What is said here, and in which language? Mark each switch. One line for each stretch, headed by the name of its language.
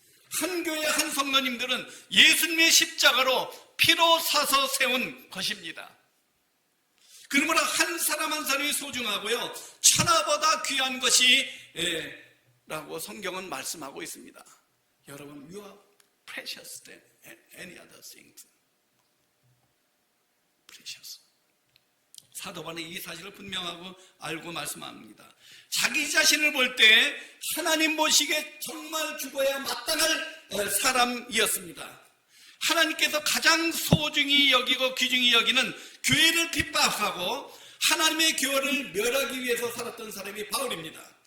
Korean: 한 교회 한 성도님들은 예수님의 십자가로 피로 사서 세운 것입니다. 그러므로 한 사람 한 사람이 소중하고요, 천하보다 귀한 것이 라고 성경은 말씀하고 있습니다. 여러분,
English: you are precious than any other things. precious.
Korean: 사도 바울은 이 사실을 분명하고 알고 말씀합니다. 자기 자신을 볼 때 하나님 보시기에 정말 죽어야 마땅할 사람이었습니다. 하나님께서 가장 소중히 여기고 귀중히 여기는 교회를 핍박하고 하나님의 교회를 멸하기 위해서 살았던 사람이 바울입니다.